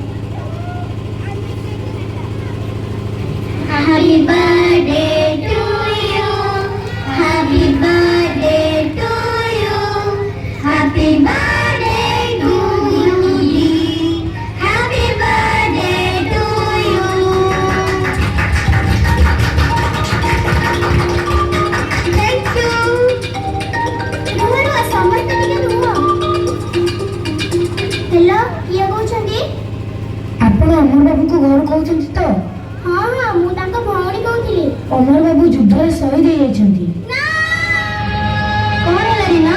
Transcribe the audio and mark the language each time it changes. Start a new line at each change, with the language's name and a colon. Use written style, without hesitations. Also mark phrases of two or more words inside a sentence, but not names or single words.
English: Happy birthday to you, happy birthday to you, happy birthday to you, happy birthday to you. Thank you.
Odia: ସମସ୍ତେ ଟିକେ ରୁହ। ହେଲୋ, କିଏ କହୁଛନ୍ତି? ଆପଣ ଅମର ବାବୁଙ୍କୁ ଘର କହୁଛନ୍ତି ତ? ହଁ ହଁ, ମୁଁ ତାଙ୍କ ଭଉଣୀ କହୁଥିଲି। ଅମର ବାବୁ ଯୁଦ୍ଧରେ ଶହୀଦ ହେଇଯାଇଛନ୍ତି। କଣ ହେଲା ରୀନା?